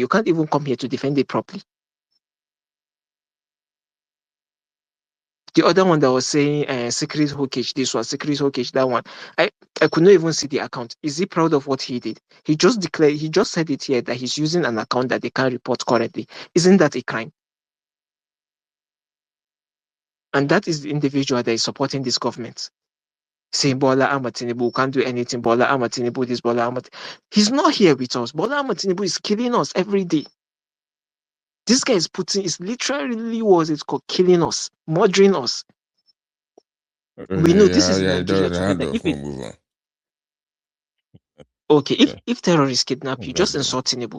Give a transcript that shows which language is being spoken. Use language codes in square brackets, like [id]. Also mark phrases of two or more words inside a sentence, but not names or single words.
[en] You can't even come here to defend it properly. The other one that was saying secret hookage, this one, secret hookage, that one. I could not even see the account. Is he proud of what he did? He just said it here that he's using an account that they can't report currently. Isn't that a crime? And that is the individual that is supporting this government. Saying Bola Ahmed Tinubu can't do anything. Bola Ahmed Tinubu this, Bola Ahmed. He's not here with us. Bola Ahmed Tinubu is killing us every day. This guy is literally was it's called killing us, murdering us. We know this Yeah, is yeah, Nigeria don't hand together. off, we'll move on. Okay, Yeah, if terrorists kidnap you, just that's all. insult Tinubu.